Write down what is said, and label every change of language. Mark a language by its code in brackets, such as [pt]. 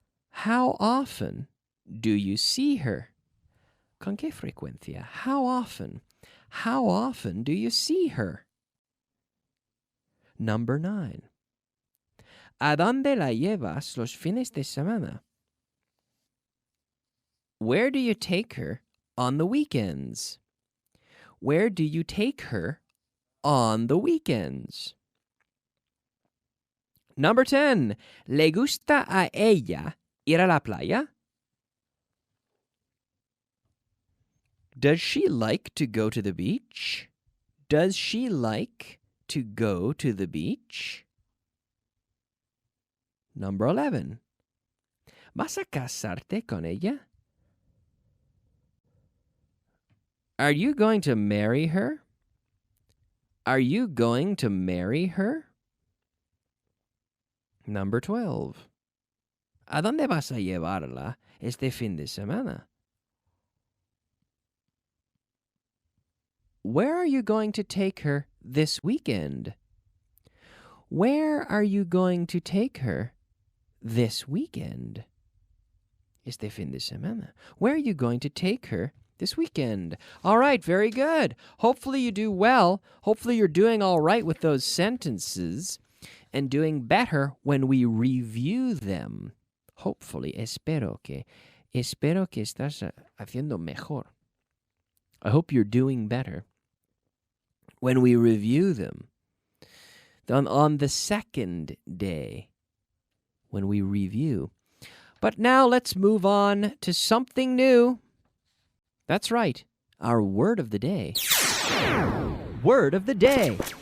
[en] How often do you see her? [es] ¿Con qué frecuencia? [en] How often? How often do you see her? Number 9. [es] ¿A dónde la llevas los fines de semana? [en] Where do you take her on the weekends? Where do you take her on the weekends? Number 10. [es] ¿Le gusta a ella ir a la playa? [en] Does she like to go to the beach? Does she like to go to the beach? Number 11. [es] ¿Vas a casarte con ella? [en] Are you going to marry her? Are you going to marry her? Number 12. [es] ¿A dónde vas a llevarla este fin de semana? [en] Where are you going to take her this weekend? Where are you going to take her this weekend? [es] Este fin de semana. [en] Where are you going to take her this weekend? All right, very good. Hopefully you do well. Hopefully you're doing all right with those sentences and doing better when we review them. Hopefully, [es] espero que estás haciendo mejor. [en] I hope you're doing better when we review them. On the second day, when we review. But now let's move on to something new. That's right, our word of the day. Word of the day.